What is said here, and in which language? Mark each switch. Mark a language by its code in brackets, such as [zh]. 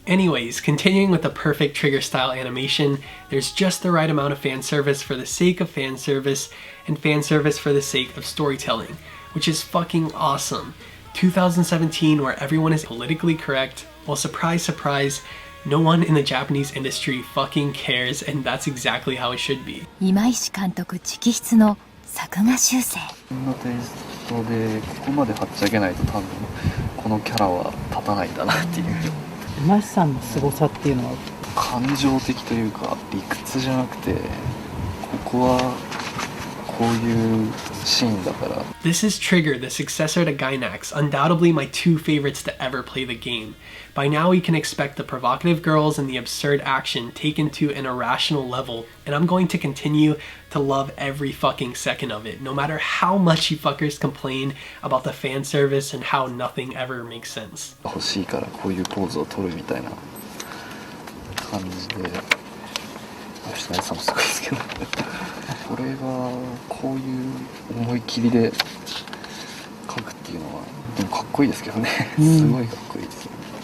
[en] Anyways, continuing with the perfect Trigger style animation, there's just the right amount of fan service for the sake of fan service and fan service for the sake of storytelling, which is fucking awesome. 2017, where everyone is politically correct, well, surprise, surprise, no one in the Japanese industry fucking cares, and that's exactly how it should be. [ja] 今石監督直筆の作画修正。こんなテイストでここまではっちゃけないと多分このキャラは立たないんだなっていう。今石さんの凄さっていうのは感情的というか理屈じゃなくて、ここういうシーンだから。 [en] This is Trigger, the successor to Gainax, undoubtedly my two favorites to ever play the game. By now we can expect the provocative girls and the absurd action taken to an irrational level, and I'm going to continue to love every fucking second of it, no matter how much you fuckers complain about the fan service and how nothing ever makes sense. [ja] 欲しいからこういうポーズを取るみたいな感じで、吉成さんもすごいですけどこれがこういう思い切りで描くっていうのはでもかっこいいですけどねすごいかっこいいですよね。